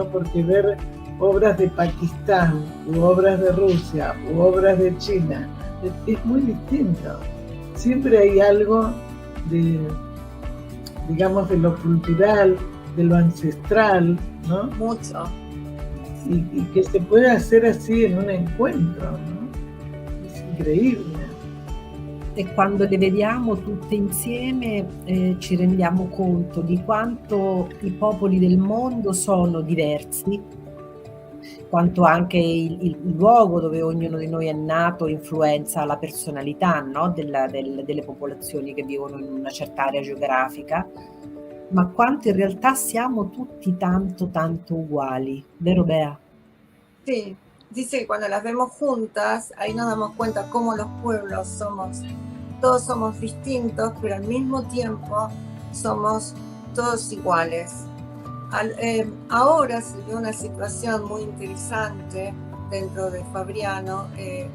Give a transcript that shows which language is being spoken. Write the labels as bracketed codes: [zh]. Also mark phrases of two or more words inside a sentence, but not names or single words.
[es] Porque ver obras de Pakistán, u obras de Rusia, u obras de China, es muy distinto. Siempre hay algo de, digamos, de lo cultural, de lo ancestral, ¿no? Mucho. Y que se pueda hacer así en un encuentro, ¿no? Es increíble. [it] E quando le vediamo tutte insieme ci rendiamo conto di quanto i popoli del mondo sono diversi, quanto anche il luogo dove ognuno di noi è nato influenza la personalità, no? delle popolazioni che vivono in una certa area geografica, ma quanto in realtà siamo tutti tanto uguali, vero Bea? [es] Sí, dice que cuando las vemos juntas, ahí nos damos cuenta cómo los pueblos todos somos distintos, pero al mismo tiempo somos todos iguales. Ahora se ve una situación muy interesante dentro de Fabriano.